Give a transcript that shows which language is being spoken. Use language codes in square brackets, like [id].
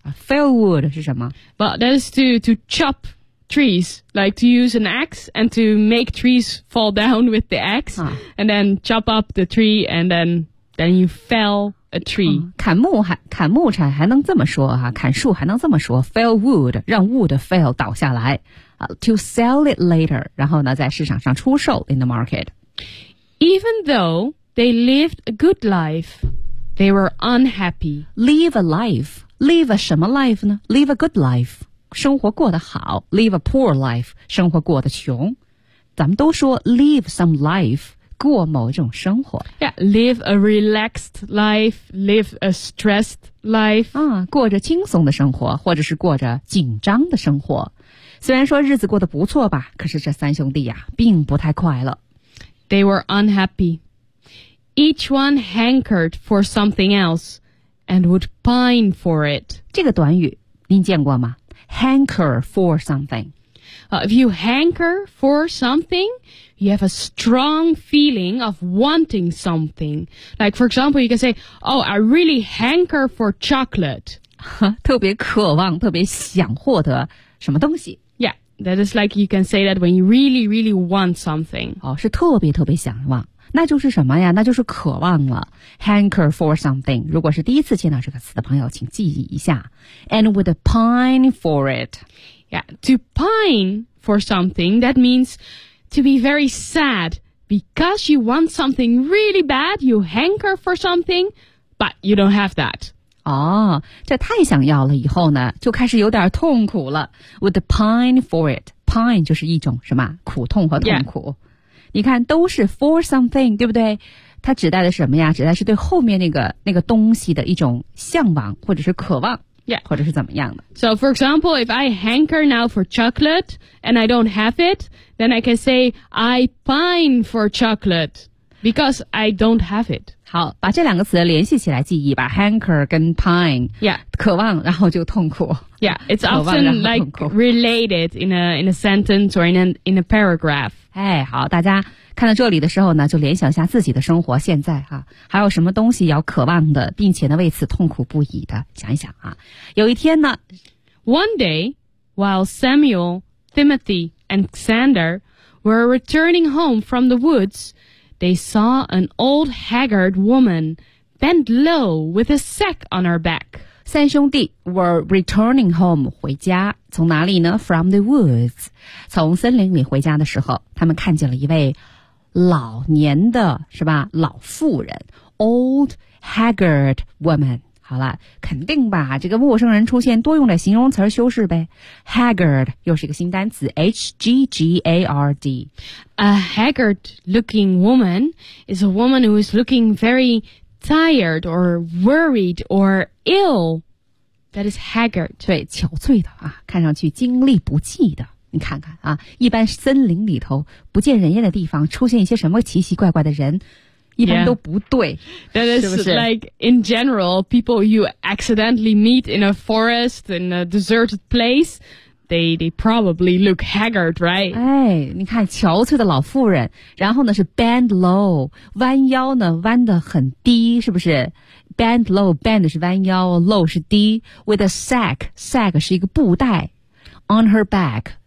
[en] Fell wood [zh] 是什么？ [en] Well, that is to chop trees, like to use an axe and to make trees fall down with the axe,and then chop up the tree and then you fell a tree. [zh] 砍木柴还能这么说啊，砍树还能这么说， [en] fell wood, [zh] 让 [en] wood fell [zh] 倒下来。 [en] To sell it later, [zh] 然后呢在市场上出售 [en] in the market. Even though they lived a good life, They were unhappy. Live a life. Live a [zh] 什么 [en] life [zh] 呢? [en] Live a good life. [zh] 生活过得好。 [en] Live a poor life. [zh] 生活过得穷。咱们都说 [en] live some life. [zh] 过某种生活 [en] Yeah, live a relaxed life, live a stressed life. [zh] 啊，过着轻松的生活，或者是过着紧张的生活。虽然说日子过得不错吧，可是这三兄弟呀，并不太快乐。 [en] They were unhappy. Each one hankered for something else and would pine for it. [zh] 这个短语，您见过吗？ [en] Hanker for something. If you hanker for something, you have a strong feeling of wanting something. Like, for example, you can say, Oh, I really hanker for chocolate. [zh] 特别渴望，特别想获得什么东西。 [en] Yeah, that is like you can say that when you really, really want something. [zh] 哦，是特别特别想望。那就是什么呀？那就是渴望了。 [en] Hanker for something. [zh] 如果是第一次见到这个词的朋友，请记忆一下。 [en] And would pine for it. Yeah, to pine for something, that means to be very sad. Because you want something really bad, you hanker for something, but you don't have that. [zh] 哦，这太想要了以后呢，就开始有点痛苦了。 [en] Would pine for it. [zh] Pine 就是一种什么？苦痛和痛苦。 [en] Yeah. [zh] 你看，都是 [en] for something, [zh] 对不对？它指代的是什么呀？指代是对后面那个东西的一种向往或者是渴望。 [en] Yeah. [zh] 或者是怎么样的。 [en] So, for example, if I hanker now for chocolate and I don't have it, then I can say I pine for chocolate because I don't have it. [zh] 好，把这两个词联系起来记忆吧。 [en] Hanker [zh] 跟 [en] pine. Yeah. [zh] 渴望然后就痛苦。 [en] Yeah. It's often like related in a sentence or in a paragraph. [zh] 哎，好，大家看到这里的时候呢，就联想一下自己的生活现在啊，还有什么东西要渴望的，并且呢为此痛苦不已的，想一想啊。有一天呢 [en] ，One day, while Samuel, Timothy, and Xander were returning home from the woods, they saw an old haggard woman bent low with a sack on her back. [zh] 三兄弟 [en] were returning home [zh] 回家，从哪里呢 ？ [en] From the woods， [zh] 从森林里回家的时候，他们看见了一位。老年的是吧老妇人 [en] old haggard woman [zh] 好了肯定吧这个陌生人出现多用点形容词修饰呗 haggard 又是一个新单词 h-g-g-a-r-d [en] A haggard looking woman is a woman who is looking very tired or worried or ill That is haggard [zh] 对憔悴的啊，看上去精力不济的你看看啊，一般森林里头不见人烟的地方，出现一些什么奇奇怪怪的人，一般都不对。 [en] Yeah. That is [zh] 是不是 [en] like in general, people you accidentally meet in a forest in a deserted place, they probably look haggard, right? [zh] 哎，你看憔悴的老妇人，然后呢是 [en] bend low, [zh] 弯腰呢弯得很低，是不是？ [en] Bend low, [zh] bend 是弯腰 ，low 是低。 [en] With a sack, [zh] sack 是一个布袋 ， [en] on her back。